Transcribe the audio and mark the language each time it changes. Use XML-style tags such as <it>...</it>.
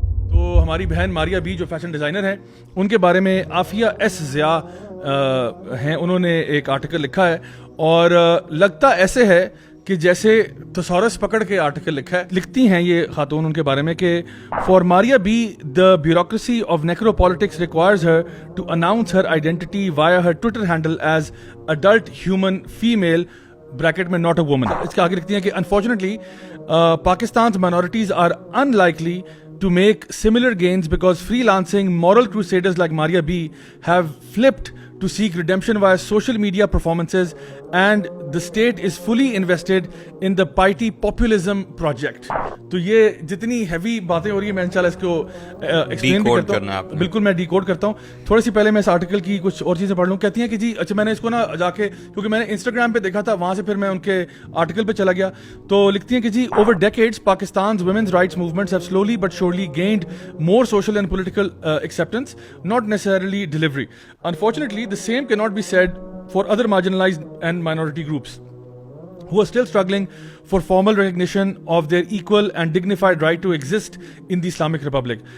<ur>تو ہماری بہن ماریا بی جو فیشن ڈیزائنر ہیں, ان کے بارے میں عافیہ ایس ضیاء ہیں, انہوں نے ایک آرٹیکل لکھا ہے, اور لگتا ایسے ہے کہ جیسے تھسورس پکڑ کے آرٹیکل لکھا ہے. لکھتی ہیں یہ خاتون ان کے بارے میں کہ</ur> <en>for Maria B the bureaucracy of necropolitics requires her to announce her identity via her Twitter handle as adult human female</en> <ur>bracket میں</ur> <en>Not a woman.</en> <ur>اس کے آگے لکھتی ہیں کہ</ur> <en>Unfortunately Pakistan's minorities are unlikely to make similar gains because freelancing moral crusaders like Maria B have flipped to seek redemption via social media performances, and the state is fully invested in the piety populism project.</en> <ur>تو یہ جتنی heavy باتیں ہو رہی ہیں میں انشاءاللہ اس کو explain بھی کرتا ہوں. بالکل میں ڈی کوڈ کرتا ہوں. تھوڑی سی پہلے میں اس آرٹیکل کی کچھ اور چیزیں پڑھ لوں. کہتی ہیں کہ جی اچھا, میں نے اس کو نا جا کے, کیونکہ میں نے انسٹاگرام پہ دیکھا تھا, وہاں سے پھر میں ان کے آرٹیکل پہ چلا گیا. تو لکھتی ہیں کہ جی</ur> <en>Over decades Pakistan's women's rights movements have slowly but surely gained more social and political acceptance, not necessarily delivery. Unfortunately, the same cannot be said for other marginalized and minority groups who are still struggling for formal recognition of their equal and dignified right to exist in the Islamic Republic.</en>